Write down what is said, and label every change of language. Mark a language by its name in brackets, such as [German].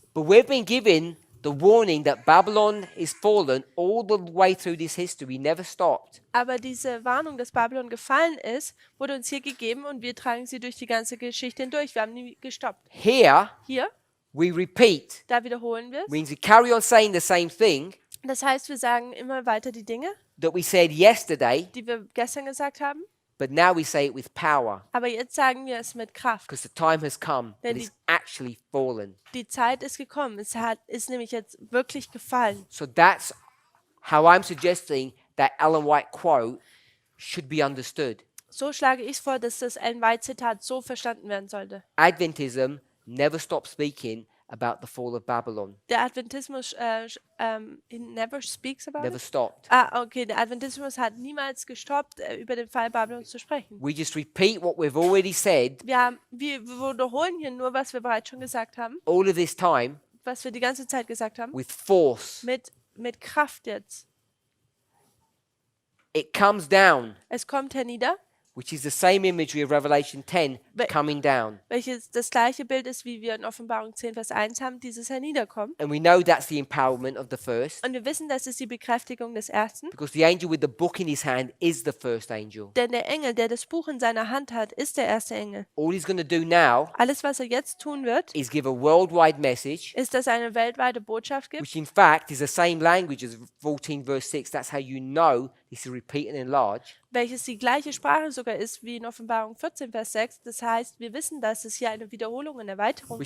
[English] But we've been given the warning that Babylon is fallen all the way through this history, never stopped. [German] Aber diese Warnung, dass Babylon gefallen ist, wurde uns hier gegeben und wir tragen sie durch die ganze Geschichte hindurch. Wir haben nie gestoppt. [English] Here, [German] Hier, [English] we repeat, [German] da wiederholen wir es. [English] means we carry on saying the same thing [German] Das heißt, wir sagen immer weiter die Dinge, [English] that we said yesterday, [German] die wir gestern gesagt haben, [English] but now we say it with power [German] aber jetzt sagen wir es mit Kraft. [English] because the time has come Then and it's actually fallen. [German] Die Zeit ist gekommen. Ist nämlich jetzt wirklich gefallen. [English] So that's how I'm suggesting that Ellen White quote should be understood. [German] So schlage ich vor, dass das Ellen White Zitat so verstanden werden sollte. [English] Adventism never stops speaking about the fall of Babylon. [German] Der Adventismus [English] he never speaks about Never it. stopped. [German] Okay, der Adventismus hat niemals gestoppt, über den Fall Babylons zu sprechen. [English] We just repeat what we've already said [German] Wir wiederholen hier nur, was wir bereits schon gesagt haben, [English] all of this time [German] was wir die ganze Zeit gesagt haben, [English] with force. [German] mit Kraft jetzt. [English] It comes down, [German] Es kommt hernieder, [English] which is the same imagery of Revelation 10 But- coming down. [German] welches das gleiche Bild ist, wie wir in Offenbarung 10, Vers 1 haben, dieses Herniederkommen. [English] And we know that's the empowerment of the first [German] Und wir wissen, das ist die Bekräftigung des Ersten. [English] because the angel with the book in his hand is the first angel. [German] Denn der Engel, der das Buch in seiner Hand hat, ist der erste Engel. [English] All he's going to do now [German] Alles, was er jetzt tun wird, [English] is give a worldwide message, [German] ist, dass er eine weltweite Botschaft gibt, [English] which in fact is the same language as 14 verse 6. That's how you know this is repeat and enlarge. [German] welches die gleiche Sprache sogar ist wie in Offenbarung 14, Vers 6. Das heißt, wir wissen, dass es hier eine Wiederholung und Erweiterung